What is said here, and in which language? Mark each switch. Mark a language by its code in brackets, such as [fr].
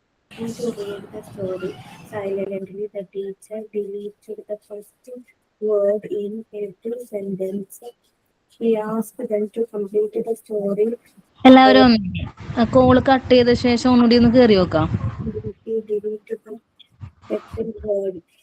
[en] To read the story silently, the teacher deleted the first word in every sentence. She asked them to complete the story. [ml] എല്ലാവരും call cut ചെയ്ത ശേഷം ഒന്നുകൂടി ഒന്ന് കയറി നോക്കാം. [en] She deleted the second word.